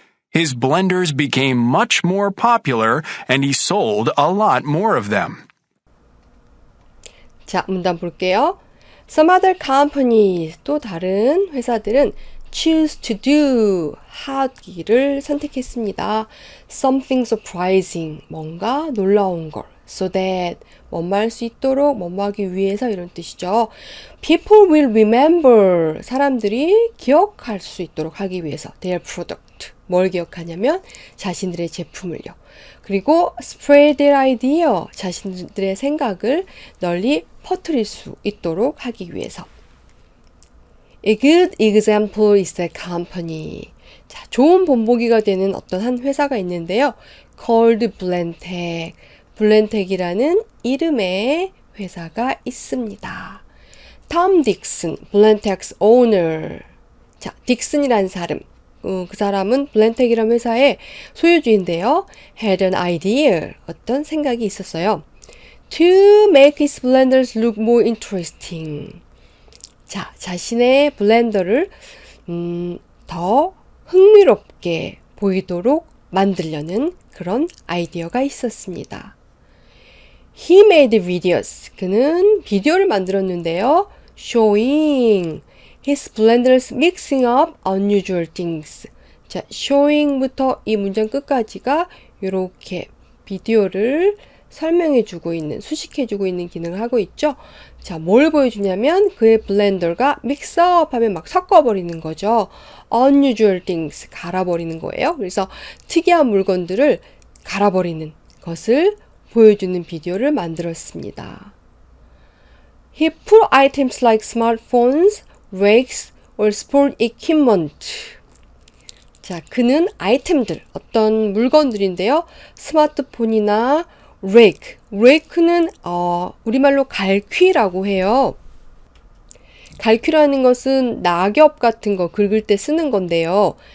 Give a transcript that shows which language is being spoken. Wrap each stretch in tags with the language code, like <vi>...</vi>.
<en>His blenders became much more popular and he sold a lot more of them.</en> <ko>자, 문단 볼게요.</ko> <en>Some other companies,</en> <ko>또 다른 회사들은</ko> <en>choose to do,</en> <ko>하기를 선택했습니다.</ko> <en>Something surprising,</en> <ko>뭔가 놀라운 걸.</ko> <en>So that,</en> <ko>뭐뭐 할 수 있도록, 뭐뭐 하기 위해서 이런 뜻이죠.</ko> <en>People will remember,</en> <ko>사람들이 기억할 수 있도록 하기 위해서.</ko> <en>Their product,</en> <ko>뭘 기억하냐면 자신들의 제품을요. 그리고</ko> <en>spread their idea,</en> <ko>자신들의 생각을 널리 퍼뜨릴 수 있도록 하기 위해서.</ko> <en>A good example is the company.</en> <ko>자, 좋은 본보기가 되는 어떤 한 회사가 있는데요.</ko> <en>called Blendtec.</en> <ko>블렌텍이라는 이름의 회사가 있습니다.</ko> <en>Tom Dixon, Blendtec's owner.</en> <ko>자, 딕슨이라는 사람. 그 사람은 블렌텍이라는 회사의 소유주인데요.</ko> <en>had an idea.</en> <ko>어떤 생각이 있었어요.</ko> <en>To make his blenders look more interesting.</en> <ko>자, 자신의 블렌더를 더 흥미롭게 보이도록 만들려는 그런 아이디어가 있었습니다.</ko> <en>He made videos.</en> <ko>그는 비디오를 만들었는데요.</ko> <en>Showing his blenders mixing up unusual things.</en> <ko>자, showing부터 이 문장 끝까지가 이렇게 비디오를 설명해주고 있는, 수식해주고 있는 기능을 하고 있죠. 자, 뭘 보여주냐면 그의 블렌더가 믹스업 하면 막 섞어버리는 거죠.</ko> <en>unusual things,</en> <ko>갈아버리는 거예요. 그래서 특이한 물건들을 갈아버리는 것을 보여주는 비디오를 만들었습니다.</ko> <en>He put items like smartphones, rakes, or sport equipment.</en> <ko>자, 그는 아이템들, 어떤 물건들인데요. 스마트폰이나 rake, rake는 우리말로 갈퀴라고 해요. 갈퀴라는 것은 낙엽 같은 거 긁을 때 쓰는 건데요.</ko>